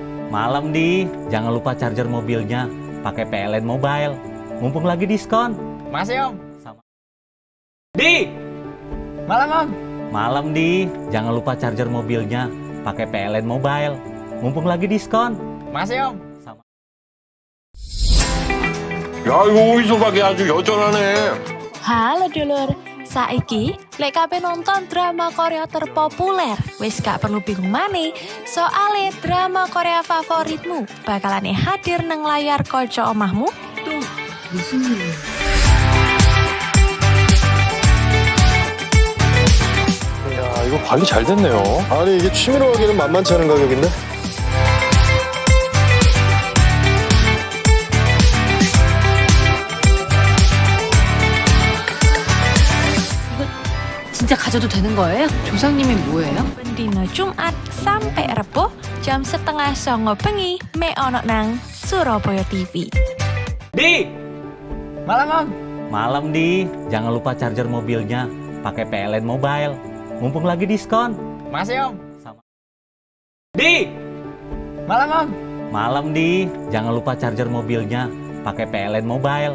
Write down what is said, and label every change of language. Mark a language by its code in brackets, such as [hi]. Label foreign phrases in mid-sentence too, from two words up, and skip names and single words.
[id] Malam di, jangan lupa charger mobilnya pakai PLN Mobile. Mumpung lagi diskon. Masih Om. Sama. Di. Malam Om. Malam di, jangan lupa charger mobilnya pakai PLN Mobile. Mumpung lagi diskon. Masih Om. Sama. [ko] 야, 이거 어디서 가게 아주 여전하네. [jv] Halo dulur, saiki lek kabeh nonton drama Korea terpopuler, wis gak perlu bingung maneh, soale drama Korea favoritmu bakalan hadir nang layar kaca omahmu. [id] Tuh, di sini. [ko] 야, 이거 관리 잘 됐네요. 아니, 이게 취미로 하기에는 만만치 않은 가격인데? 진짜 가져도 되는 거예요? 조상님이 뭐예요? [jv] Dino Jumat sampai Rebo jam 8:30 bengi me ono nang Surabaya TV. [id] Di. Malam Om. Malam di, jangan lupa charger mobilnya pakai PLN Mobile. Mumpung lagi diskon. Masih Om. Sama. Di. Malam Om. Malam di, jangan lupa charger mobilnya pakai PLN Mobile.